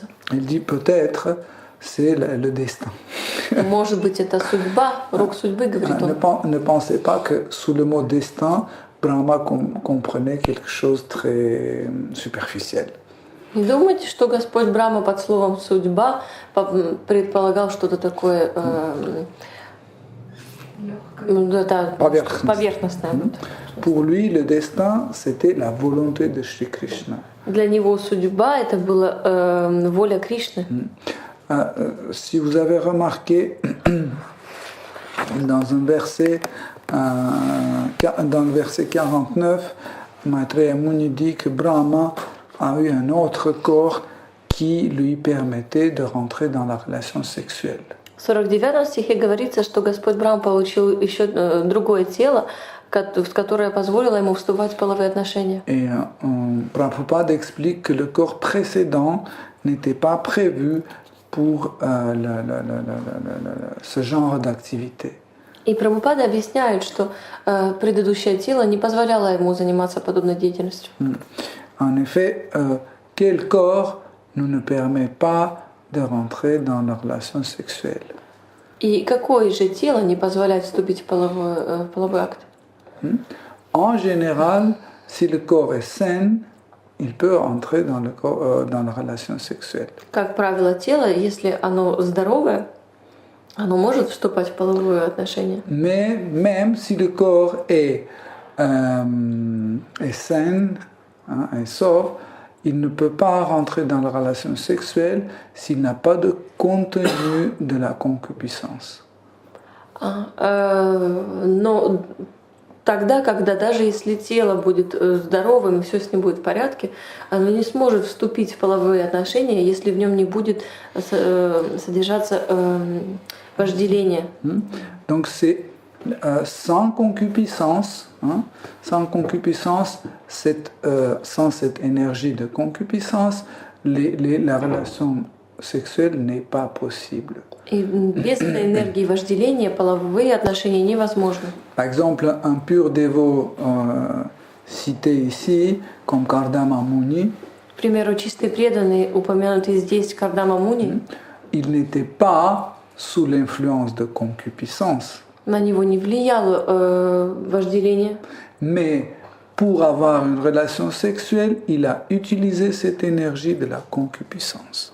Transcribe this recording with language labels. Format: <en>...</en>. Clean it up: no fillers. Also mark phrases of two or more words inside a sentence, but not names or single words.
<fr>Il dit peut-être c'est le destin.</fr> <ru>Может быть, это судьба, рок судьбы, говорит он.</ru> <fr>Ne pensez pas que sous le mot destin, Brahma comprenait quelque chose de très superficiel.</fr> <ru>Не думайте, что Господь Брахма под словом «судьба» предполагал что-то такое поверхностное.</ru> <fr>Pour lui, le destin, c'était la volonté de Shri Krishna.</fr> <ru>Для него судьба – это была воля Кришны.</ru> <fr>Si vous avez remarqué, dans le verset 49, Maitreya Muni dit que Brahma a eu un autre corps qui lui permettait de rentrer dans la relation sexuelle.</fr> <ru>В 49 стихе говорится, что Господь Брахма получил еще другое тело, которое позволило ему вступать в половые отношения.</ru> <fr>Et Prabhupada explique que le corps précédent n'était pas prévu pour ce genre d'activité.</fr> <ru>И Прабхупада объясняет, что предыдущее тело не позволяло ему заниматься подобной деятельностью.</ru> <fr>En effet, quel corps ne permet pas de rentrer dans la relation sexuelle?</fr> <ru>И какое же тело не позволяет вступить в половой акт?</ru> <fr>En général, si le corps est sain, il peut entrer dans, dans la relation sexuelle.</fr> <ru>Как правило, тело, если оно здоровое, оно может вступать в половые отношения.</ru> <fr>Mais même si le corps est sain, hein, est sauf, il ne peut pas rentrer dans la relation sexuelle s'il n'a pas de contenu de la concupiscence.</fr> <ru>Но тогда, когда даже если тело будет здоровым, все с ним будет в порядке, оно не сможет вступить в половые отношения, если в нем не будет содержаться вожделение.</ru> <fr>Donc c'est sans concupiscence, hein, sans concupiscence, sans cette énergie de concupiscence, la relation sexuelle n'est pas possible.</fr> <ru>И без этой энергии вожделения половые отношения невозможны.</ru> <fr>Par exemple, un pur dévot cité ici, comme Kardama Muni,</fr> <ru>К примеру, чистый преданный, упомянутый здесь Кардама Муни,</ru> <fr>il n'était pas sous l'influence de concupiscence.</fr> <ru>на него не влияло вожделение.</ru> <fr>Mais pour avoir une relation sexuelle, il a utilisé cette énergie de la concupiscence.</fr>